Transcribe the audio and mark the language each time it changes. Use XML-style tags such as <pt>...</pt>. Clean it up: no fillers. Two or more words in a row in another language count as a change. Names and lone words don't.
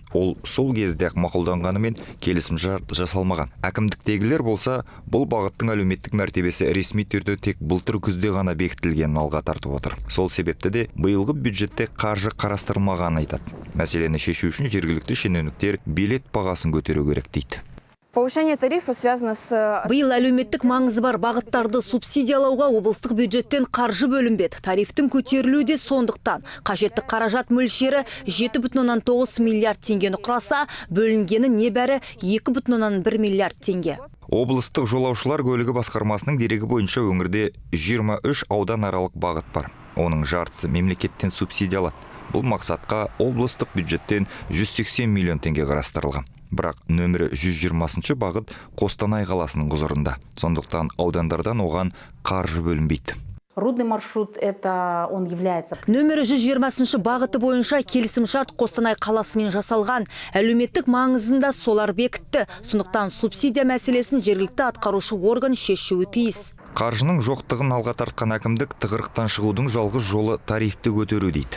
<kk>Ол сол кезде мақұлданғанымен келісімшарт жасалмаған. Әкімдіктегілер болса, бұл бағыттың әлеуметтік мәртебесі ресми түрде тек былтыр күзде ғана бекітілгенін алға тартып отыр. Сол себепті де биылғы бюджетте қаржы қарастырылмағанын айтады. Мәселені шешу үшін жергілікті шенеуніктер билет бағасын көтеру керек дейді.</kk> <ru>Повышение тарифа связано с...</ru> <kk>Биыл әлеуметтік маңызы бар бағыттарды субсидиялауға облыстық бюджеттен қаржы бөлінбеді. Тарифтің көтерілуі де сондықтан. Қажетті қаражат мөлшері 7,9 миллиард теңгені құраса, бөлінгені небәрі 2,1 миллиард теңге. Облыстық жолаушылар көлігі басқармасының дерегі бойынша өңірде 23 аудан аралық бағыт бар. Оның жартысы мемлекеттен субсидиялады. Бұл мақсатқа облыстық бюджеттен 180 миллион теңге қарастырылған. Бірақ нөмірі 120 бағыт Қостанай қаласының құзырында. Сондықтан аудандардан оған қаржы бөлінбейді.</kk> <ru>Рудный маршрут он является.</ru> <kk>Нөмірі 120 бағыты бойынша келісімшарт Қостанай қаласымен жасалған. Әлеуметтік маңызында солар бекітті. Сондықтан субсидия мәселесін жергілікті атқарушы орган шешуі тиіс. Қаржының жоқтығын алға тартқан әкімдік тығырықтан шығудың жалғыз жолы тарифті көтеру дейді.</kk>